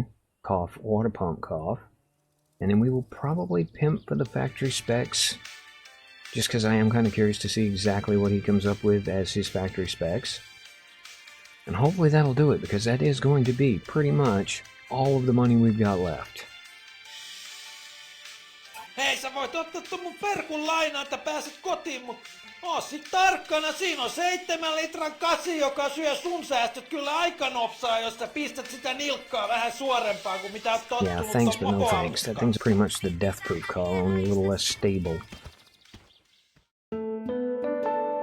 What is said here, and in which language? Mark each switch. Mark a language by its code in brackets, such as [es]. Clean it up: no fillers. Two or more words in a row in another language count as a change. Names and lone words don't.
[en] Cough, water pump, cough. And then we will probably pimp for the factory specs. Just because I am kind of curious to see exactly what he comes up with as his factory specs. And hopefully that'll do it, because that is going to be pretty much all of the money we've got left. [fi] Hei, sä voit ottaa ton mun perkun lainaa, että pääset kotiin, mut oo sit tarkkana. Siinä on 7 litran kasi, joka syö sun säästöt kyllä aika nopsaa, jos sä pistät sitä nilkkaa vähän suorempaa kuin mitä oot tottunut. [en] Yeah, thanks but no thanks. That thing's pretty much the death-proof car, only a little less stable.